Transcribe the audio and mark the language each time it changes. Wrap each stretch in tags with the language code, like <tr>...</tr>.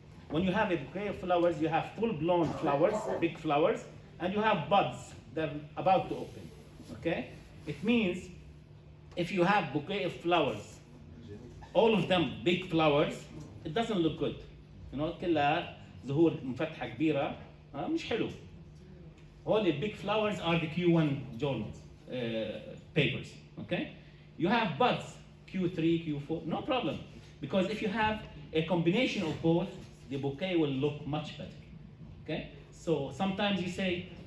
<en>When you have a bouquet of flowers, you have full-blown flowers, big flowers, and you have buds that are about to open, okay? It means if you have bouquet of flowers, all of them big flowers, it doesn't look good. You know,</en> <ar>كلها زهور مفتحة كبيرة, مش حلو.</ar> <en>All the big flowers are the Q1 journals, papers, okay? You have buds, Q3, Q4, no problem. Because if you have a combination of both, the bouquet will look much better, okay? So sometimes you say,</en>